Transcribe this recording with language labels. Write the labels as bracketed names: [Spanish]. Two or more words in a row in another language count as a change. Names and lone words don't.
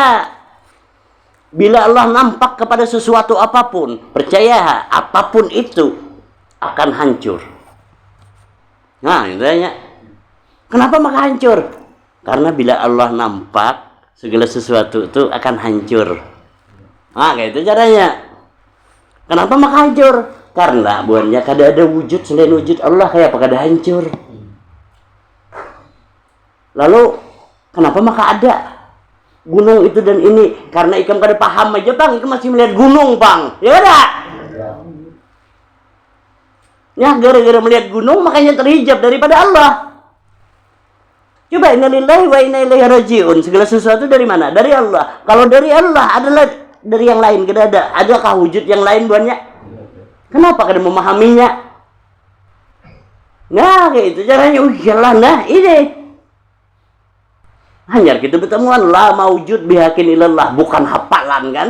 [Indonesian] Bila Allah nampak kepada sesuatu apapun, percaya apapun itu akan hancur. Nah, intinya kenapa maka hancur? Karena bila Allah nampak, segala sesuatu itu akan hancur. Kayak itu caranya. Kenapa maka hancur? Karena buahnya kada ada wujud selain wujud Allah, kayak apa kada hancur. Lalu kenapa maka ada gunung itu dan ini? [Banjar] Karena ikam kada paham aja bang, ikam masih melihat gunung bang, ya kada? [Indonesian] Ya gara-gara melihat gunung makanya terhijab daripada Allah. [Arabic] Coba إنا لله وإنا إليه راجعون. [Indonesian] Segala sesuatu dari mana? Dari Allah. Kalau dari Allah adalah dari yang lain, kada ada. Adakah wujud yang lain buahnya? Kenapa kada memahaminya? Nah, kayak itu caranya. Iyalah, nah ini. Hanya kita bertemuan [Arabic] لا موجود بحق إلا الله, [Indonesian] bukan hafalan kan?